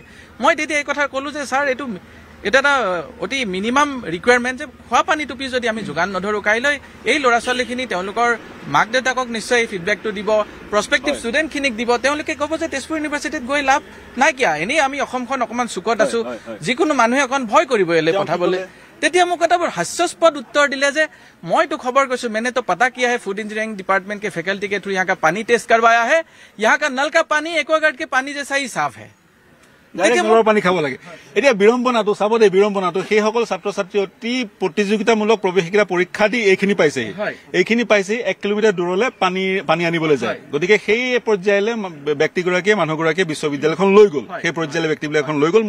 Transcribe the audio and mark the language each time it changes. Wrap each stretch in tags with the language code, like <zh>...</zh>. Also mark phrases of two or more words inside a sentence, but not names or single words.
<as>মই তেতিয়া এই কথা ক'লোঁ যে ছাৰ এইটো এটা অতি</as> <en>minimum requirement</en> <as>যে খোৱা পানী টুপি যদি আমি যোগান নধৰোঁ, কাইলৈ এই ল'ৰা ছোৱালীখিনি তেওঁলোকৰ মাক দেউতাকক নিশ্চয় এই ফিডবেকটো দিব, প্ৰস্পেক্টিভ ষ্টুডেণ্টখিনিক দিব। তেওঁলোকে ক'ব যে তেজপুৰ ইউনিভাৰ্চিটিত গৈ লাভ নাইকিয়া, এনেই আমি অসমখন অকণমান চুকত আছোঁ, যিকোনো মানুহে অকণ ভয় কৰিব ইয়ালৈ পঠাবলৈ। তেতিয়া মোক এটা বৰ হাস্যাস্পদ উত্তৰ দিলে যে মই তো खबर কৈছোঁ,</as> <hi>मैंने तो पता किया है</hi> <en>food engineering department</en> <hi>के फैकल्टी के थ्रू यहाँ का पानी टेस्ट करवाया है, यहाँ का नल का पानी एक्वागार्ड के पानी जैसा ही साफ है।</hi> <as>পানী খাব লাগে। এতিয়া বিড়ম্বনাটো চাব দেই, বিড়ম্বনাটো সেইসকল ছাত্ৰ ছাত্ৰী অতি প্ৰতিযোগিতামূলক প্ৰৱেশিকা পৰীক্ষা দি এইখিনি পাইছেহি, 1 কিলোমিটাৰ দূৰলৈ পানী আনিবলৈ যায়। গতিকে সেই পৰ্যায়লৈ ব্যক্তিগৰাকীয়ে মানুহগৰাকীয়ে বিশ্ববিদ্যালয়খন লৈ গ'ল, সেই পৰ্যায়লৈ ব্যক্তিবিলাকখন লৈ গ'ল।</as>